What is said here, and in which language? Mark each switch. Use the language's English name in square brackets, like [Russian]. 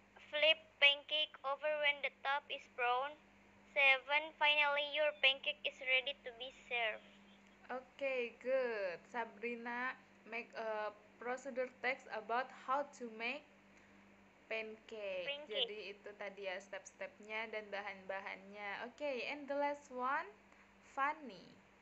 [English] Flip pancake over when the top is brown. 7. Finally, your pancake is ready to be served. Okay, good. Sabrina make a procedure text about how to make pancake. [Indonesian] Jadi itu tadi ya step-stepnya dan bahan-bahannya. [English] Okay, and the last one, Fanny.